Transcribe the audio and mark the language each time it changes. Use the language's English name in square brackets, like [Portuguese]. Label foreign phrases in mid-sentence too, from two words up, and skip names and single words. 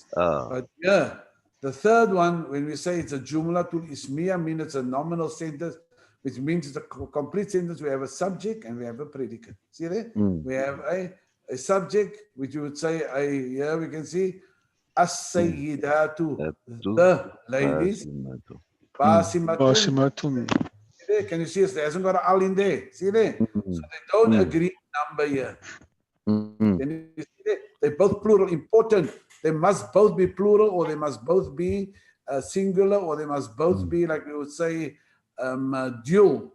[English] But yeah, the third one, when we say it's a [Arabic] الجملة الاسمية, [English] means it's a nominal sentence, which means it's a complete sentence. We have a subject and we have a predicate. See there? We have a subject, which you would say, here we can see, As-sayyidatu, [Arabic] Datu. [English] the ladies. [Arabic] Basimatu. Basimatun. Basimatun. [English] See there? Can you see it? There hasn't got an al in there. See there? So they don't agree number here. Mm. Can you see there? They're both plural. Important. They must both be plural, or they must both be singular, or they must both be, like we would say, dual.